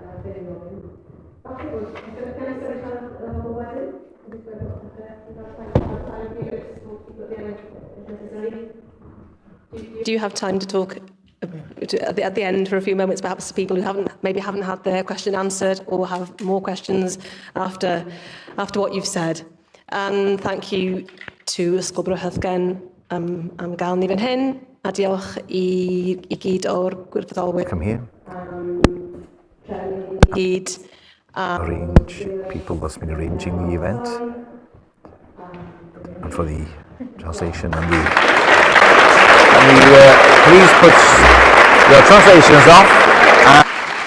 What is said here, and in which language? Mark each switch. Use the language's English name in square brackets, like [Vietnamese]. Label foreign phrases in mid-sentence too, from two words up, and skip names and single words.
[English] Do you have time to talk at the end for a few moments, perhaps to people who maybe haven't had their question answered or have more questions after what you've said? And thank you to [Welsh] Ysgol Bro-Hyddgen am gael ni fan hyn, a diolch I gyd o'r gwirfoddolwyr. [English] Come here. [Welsh] Gyd. [English] Arrange people that's been arranging the event. And for the translation and the... please put your translations off.